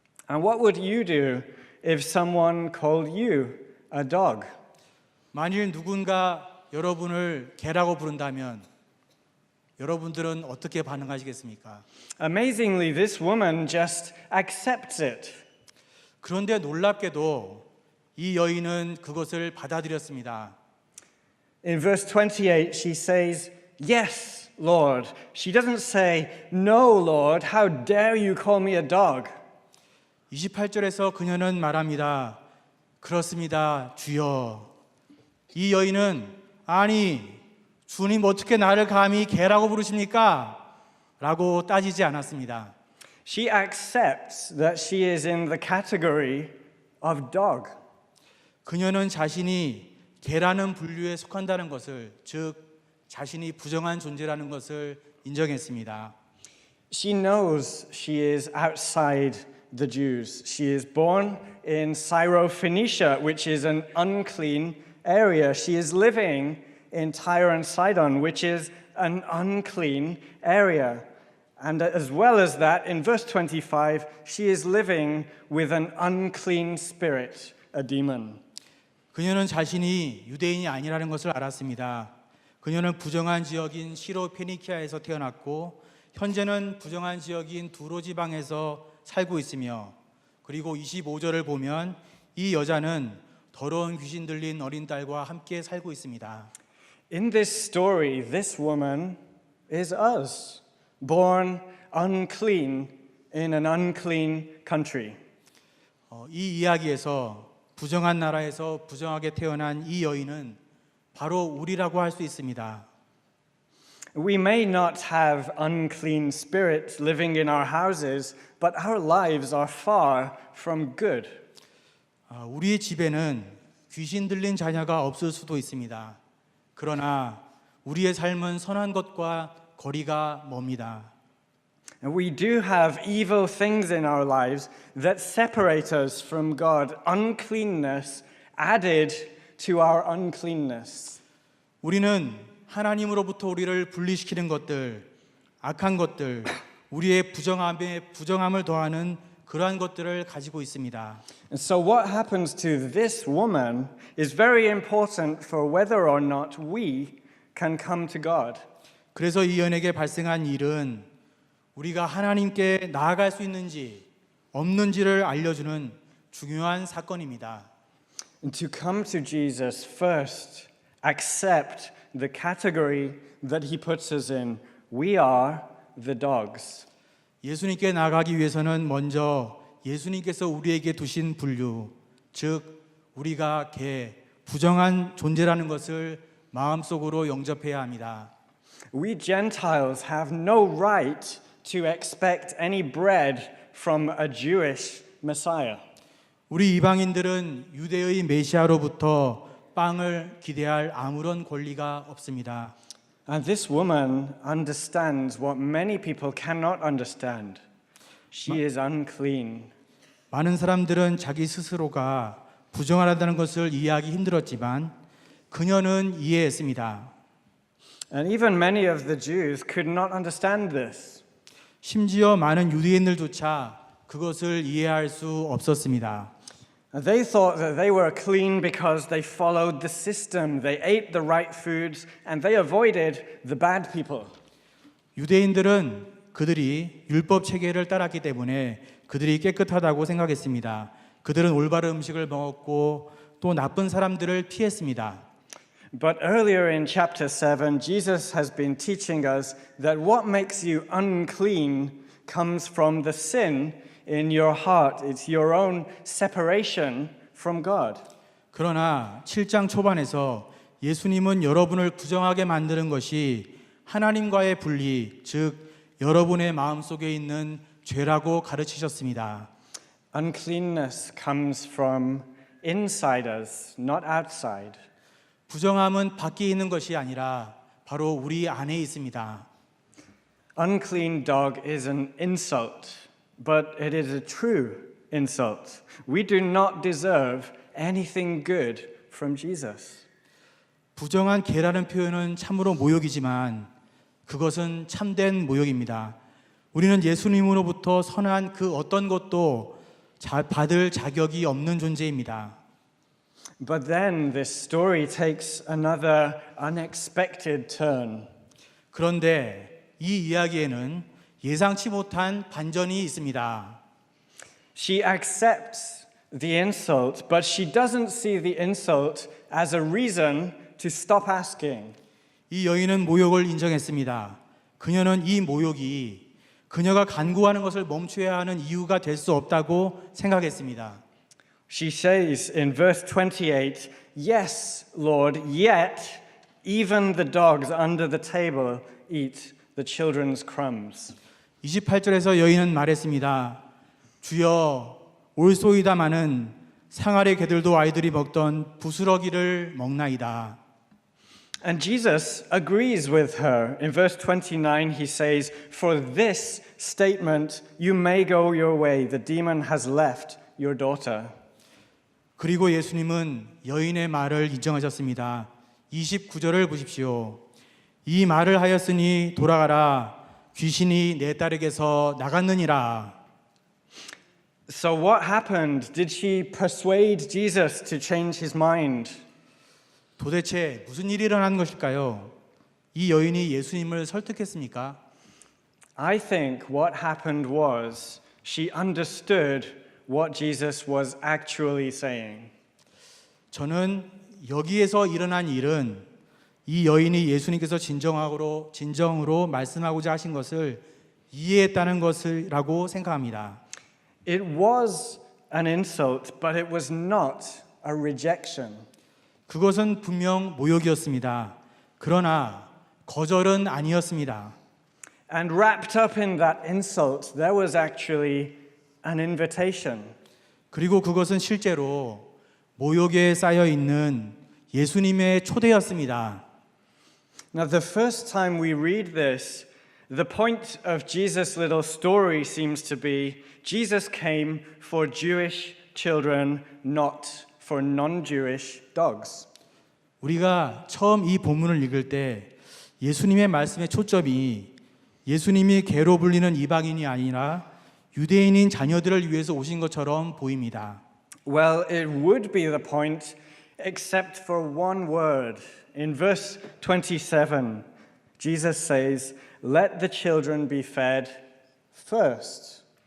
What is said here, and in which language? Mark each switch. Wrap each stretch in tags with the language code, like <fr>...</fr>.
<en>And what would you do if someone called you a dog?</en> <ko>만일 누군가 여러분을 개라고 부른다면 여러분들은 어떻게 반응하시겠습니까?</ko> <en>Amazingly, this woman just accepts it.</en> <ko>그런데 놀랍게도 이 여인은 그것을 받아들였습니다.</ko> <en>In verse 28, she says, "Yes, Lord." She doesn't say, "No, Lord, how dare you call me a dog?"</en> <ko>28절에서 그녀는 말합니다. 그렇습니다, 주여. 이 여인은 아니 주님 어떻게 나를 감히 개라고 부르십니까? 라고 따지지 않았습니다.</ko> <en>She accepts that she is in the category of dog.</en> <ko>그녀는 자신이 개라는 분류에 속한다는 것을, 즉 자신이 부정한 존재라는 것을 인정했습니다.</ko> <en>She knows she is outside the Jews. She is born in Syrophoenicia, which is an unclean area. She is living in Tyre and Sidon, which is an unclean area. And as well as that, in verse 25, she is living with an unclean spirit, a demon.</en> <ko>그녀는 자신이 유대인이 아니라는 것을 알았습니다. 그녀는 부정한 지역인 시로페니키아에서 태어났고 현재는 부정한 지역인 두로 지방에서 살고 있으며, 그리고 25절을 보면 이 여자는 더러운 귀신 들린 어린 딸과 함께 살고 있습니다.</ko> <en>In this story, this woman is us, born unclean in an unclean country.</en> <ko>이 이야기에서 부정한 나라에서 부정하게 태어난 이 여인은 바로 우리라고 할 수 있습니다.</ko> <en>We may not have unclean spirits living in our houses, but our lives are far from good.</en> <ko>우리의 집에는 귀신 들린 자녀가 없을 수도 있습니다. 그러나 우리의 삶은 선한 것과 거리가 멉니다.</ko> <en>And we do have evil things in our lives that separate us from God, uncleanness added to our uncleanness.</en> <ko>우리는 하나님으로부터 우리를 분리시키는 것들, 악한 것들, 우리의 부정함을 더하는 그러한 것들을 가지고 있습니다.</ko> <en>And so what happens to this woman is very important for whether or not we can come to God.</en> <ko>그래서 이 여인에게 발생한 일은 우리가 하나님께 나아갈 수 있는지 없는지를 알려주는 중요한 사건입니다.</ko> <en>And to come to Jesus first, accept the category that he puts us in. We are the dogs.</en> <ko>예수님께 나아가기 위해서는 먼저 예수님께서 우리에게 두신 분류, 즉 우리가 부정한 존재라는 것을 마음속으로 영접해야 합니다.</ko> <en>We Gentiles have no right to expect any bread from a Jewish Messiah.</en> <ko>우리 이방인들은 유대의 메시아로부터 빵을 기대할 아무런 권리가 없습니다.</ko> <en>And this woman understands what many people cannot understand. She is unclean.</en> <ko>많은 사람들은 자기 스스로가 부정하다는 것을 이해하기 힘들었지만 그녀는 이해했습니다.</ko> <en>And even many of the Jews could not understand this.</en> <ko>심지어 많은 유대인들조차 그것을 이해할 수 없었습니다.</ko> <en>They thought that they were clean because they followed the system. They ate the right foods and they avoided the bad people.</en> <ko>유대인들은 그들이 율법 체계를 따랐기 때문에 그들이 깨끗하다고 생각했습니다. 그들은 올바른 음식을 먹었고 또 나쁜 사람들을 피했습니다.</ko> <en>But earlier in chapter 7, Jesus has been teaching us that what makes you unclean comes from the sin in your heart. It's your own separation from God.</en> <ko>그러나 7장 초반에서 예수님은 여러분을 부정하게 만드는 것이 하나님과의 분리, 즉 여러분의 마음속에 있는 죄라고 가르치셨습니다.</ko> <en>Uncleanness comes from inside us, not outside.</en> <ko>부정함은 밖에 있는 것이 아니라 바로 우리 안에 있습니다.</ko> <en>Unclean dog is an insult, but it is a true insult. We do not deserve anything good from Jesus.</en> <ko>부정한 개라는 표현은 참으로 모욕이지만 그것은 참된 모욕입니다. 우리는 예수님으로부터 선한 그 어떤 것도 받을 자격이 없는 존재입니다.</ko> <en>But then this story takes another unexpected turn.</en> <ko>그런데 이 이야기에는 예상치 못한 반전이 있습니다.</ko> <en>She accepts the insult, but she doesn't see the insult as a reason to stop asking.</en> <ko>이 여인은 모욕을 인정했습니다. 그녀는 이 모욕이 그녀가 간구하는 것을 멈춰야 하는 이유가 될 수 없다고 생각했습니다.</ko> <en>She says in verse 28, "Yes, Lord, yet even the dogs under the table eat the children's crumbs."</en> <ko>28절에서 여인은 말했습니다. 주여 올소이다마는 상아리 개들도 아이들이 먹던 부스러기를 먹나이다.</ko> <en>And Jesus agrees with her. In verse 29, he says, "For this statement, you may go your way. The demon has left your daughter."</en> <ko>그리고 예수님은 여인의 말을 인정하셨습니다. 29절을 보십시오. 이 말을 하였으니 돌아가라. 귀신이 내 딸에게서 나갔느니라.</ko> <en>So what happened? Did she persuade Jesus to change his mind?</en> <ko>도대체 무슨 일이 일어난 것일까요? 이 여인이 예수님을 설득했습니까?</ko> <en>I think what happened was she understood what Jesus was actually saying.</en> <ko>저는 여기에서 일어난 일은 이 여인이 예수님께서 진정으로 말씀하고자 하신 것을 이해했다는 것이라고 생각합니다.</ko> <en>It was an insult, but it was not a rejection.</en> <ko>그것은 분명 모욕이었습니다. 그러나 거절은 아니었습니다.</ko> <en>And wrapped up in that insult, there was actually an invitation.</en> <ko>그리고 그것은 실제로 모욕에 쌓여 있는 예수님의 초대였습니다.</ko> <en>Now, the first time we read this, the point of Jesus' little story seems to be Jesus came for Jewish children, not for non-Jewish dogs.</en> <ko>우리가 처음 이 본문을 읽을 때 예수님의 말씀의 초점이 예수님이 개로 불리는 이방인이 아니라 유대인인 자녀들을 위해서 오신 것처럼 보입니다.</ko> <en>Well, it would be the point, except for one word. In verse 27, Jesus says, "Let the children be fed first."</en>